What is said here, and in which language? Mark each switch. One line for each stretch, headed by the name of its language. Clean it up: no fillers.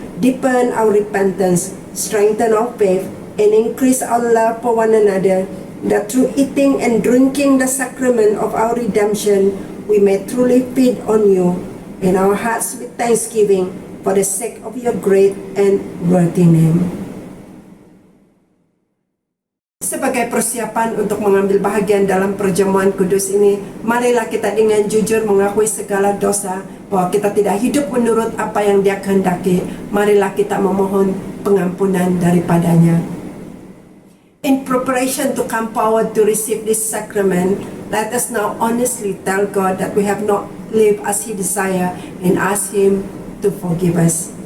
English: Deepen our repentance, strengthen our faith, and increase our love for one another, that through eating and drinking the sacrament of our redemption, we may truly feed on You in our hearts with thanksgiving for the sake of Your great and worthy name.
Indonesian: Sebagai persiapan untuk mengambil bahagian dalam perjamuan kudus ini, marilah kita dengan jujur mengakui segala dosa, bahwa kita tidak hidup menurut apa yang Dia kehendaki. Marilah kita memohon pengampunan daripadanya.
English: In preparation to come forward to receive this sacrament, let us now honestly tell God that we have not lived as He desires and ask Him to forgive us.